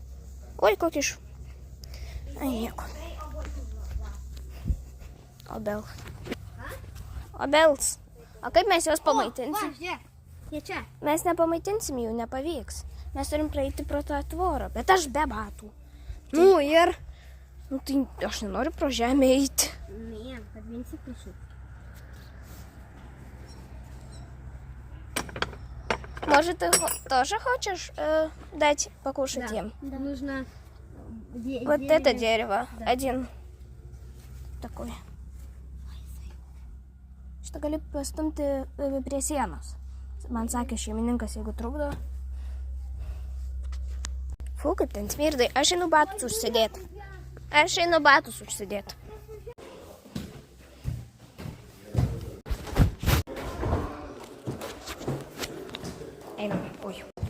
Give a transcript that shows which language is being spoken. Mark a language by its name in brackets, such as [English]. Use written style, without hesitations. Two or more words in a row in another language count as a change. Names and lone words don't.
[Lithuanian] Oi, kokį iš... Ai, nieko. Obels. Obels. O kaip mes juos pamaitinsim? Žiūrėk, jie čia. Mes nepamaitinsim jų, nepavyks. Mes turim praeiti pro tą tvorą, bet aš be batų. Nu ir? Nu tai aš nenoriu pro žemę eiti. Ne, [Russian] подвинься пишу. Может, ты тоже хочешь дать покушать им? Да. Нужно... Вот это дерево. Да. Один такой. [Lithuanian] Šitą gali pastumti prie sienos. Man sakė šeimininkas, jeigu trukdo. Fu, kaip ten smirdai. Aš einu batus užsidėti. Einam. Oi.